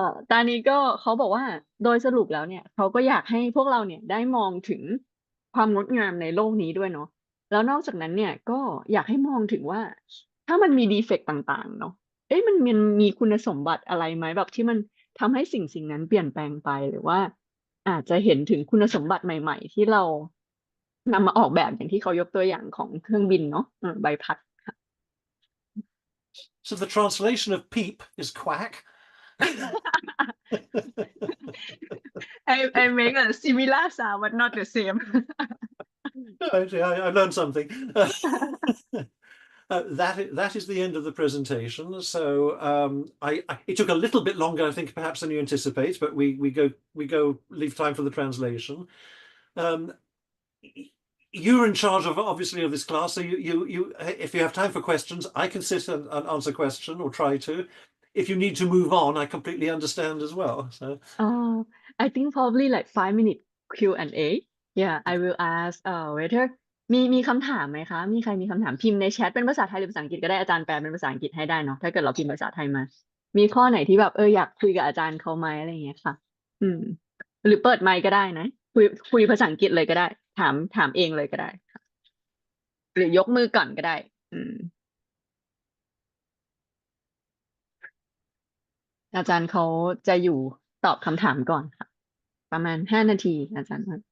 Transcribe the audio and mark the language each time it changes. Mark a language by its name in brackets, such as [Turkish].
[Thai] ตอนนี้ก็เขาบอกว่าโดยสรุปแล้วเนี่ยเขาก็อยากให้พวกเราเนี่ยได้มองถึงความงดงามในโลกนี้ด้วยเนาะแล้วนอกจากนั้นเนี่ยก็อยากให้มองถึงว่าถ้ามันมีดีเฟกต์ต่างๆเนาะเอ๊ะมันมีคุณสมบัติอะไรไหมแบบที่มันทำให้สิ่งนั้นเปลี่ยนแปลงไปหรือว่าอาจจะเห็นถึงคุณสมบัติใหม่ๆที่เรานำมาออกแบบอย่างที่เขายกตัวอย่างของเครื่องบินเนาะใบพัดค่ะ [English] So the translation of peep is quack. I make a similar sound but not the same. Actually, I learned something. That is the end of the presentation. So it took a little bit longer, I think, perhaps than you anticipate, but we go leave time for the translation. You're in charge of obviously of this class, so you if you have time for questions, I can sit and answer question or try to. If you need to move on, I completely understand as well. So Uh, I think probably like 5 minute Q&A. [Thai] Yeah, [English] I will ask whether [Thai] มีคำถามไหมคะมีใครมีคำถามพิมพ์ในแชทเป็นภาษาไทยหรือภาษาอังกฤษก็ได้อาจารย์แปลเป็นภาษาอังกฤษให้ได้เนาะถ้าเกิดเราพิมพ์ภาษาไทยมามีข้อไหนที่แบบอยากคุยกับอาจารย์เขาไหมอะไรอย่างเงี้ยค่ะอืมหรือเปิดไมค์ก็ได้นะคุยภาษาอังกฤษเลยก็ได้ถามเองเลยก็ได้ค่ะหรือยกมือก่อนก็ได้อืมอาจารย์เขาจะอยู่ตอบคำถามก่อนค่ะประมาณ5 นาทีอาจารย์